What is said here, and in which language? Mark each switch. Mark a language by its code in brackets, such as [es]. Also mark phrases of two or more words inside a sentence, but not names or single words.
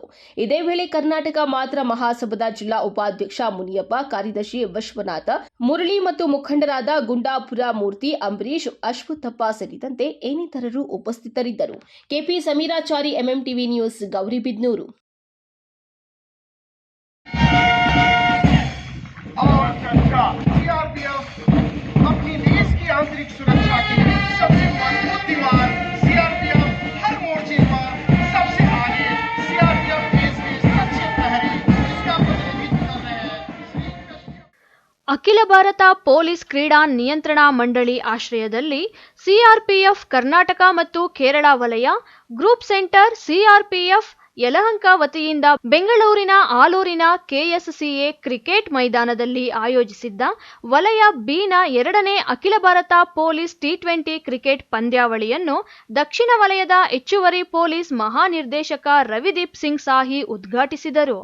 [kn] ಇದೇ ವೇಳೆ ಕರ್ನಾಟಕ ಮಾತ್ರ ಮಹಾಸಭಾದ ಜಿಲ್ಲಾ ಉಪಾಧ್ಯಕ್ಷ ಮುನಿಯಪ್ಪ, ಕಾರ್ಯದರ್ಶಿ ವಿಶ್ವನಾಥ, ಮುರಳಿ ಮತ್ತು ಮುಖಂಡರಾದ ಗುಂಡಾಪುರ ಮೂರ್ತಿ, ಅಂಬರೀಶ್, ಅಶ್ವತ್ಥಪ್ಪ ಸೇರಿದಂತೆ ಇನ್ನಿತರರು ಉಪಸ್ಥಿತರಿದ್ದರು. ಕೆಪಿ ಸಮೀರಾಚಾರಿ, MMTV ನ್ಯೂಸ್, ಗೌರಿಬಿದನೂರು. [hi] अपनी देश की आंतरिक सुरक्षा के सबसे बुद्धिमान CRPF हर मोर्चे पर सबसे आगे CRPF देश के सच्चे प्रहरी जिसका प्रतिनिधित्व कर रहे हैं. [kn] ಅಖಿಲ ಭಾರತ ಪೊಲೀಸ್ ಕ್ರೀಡಾ ನಿಯಂತ್ರಣಾ ಮಂಡಳಿ ಆಶ್ರಯದಲ್ಲಿ ಸಿಆರ್ಪಿಎಫ್ ಕರ್ನಾಟಕ ಮತ್ತು ಕೇರಳ ವಲಯ [en] group centre [kn] ಸಿಆರ್ಪಿಎಫ್ ಯಲಹಂಕ ವತಿಯಿಂದ ಬೆಂಗಳೂರಿನ ಆಲೂರಿನ KSCA ಕ್ರಿಕೆಟ್ ಮೈದಾನದಲ್ಲಿ ಆಯೋಜಿಸಿದ್ದ ವಲಯ ಬಿನ 2ನೇ ಅಖಿಲ ಭಾರತ ಪೊಲೀಸ್ T20 ಕ್ರಿಕೆಟ್ ಪಂದ್ಯಾವಳಿಯನ್ನು ದಕ್ಷಿಣ ವಲಯದ ಹೆಚ್ಚುವರಿ ಪೊಲೀಸ್ ಮಹಾನಿರ್ದೇಶಕ ರವಿದೀಪ್ ಸಿಂಗ್ ಸಾಹಿ ಉದ್ಘಾಟಿಸಿದರು.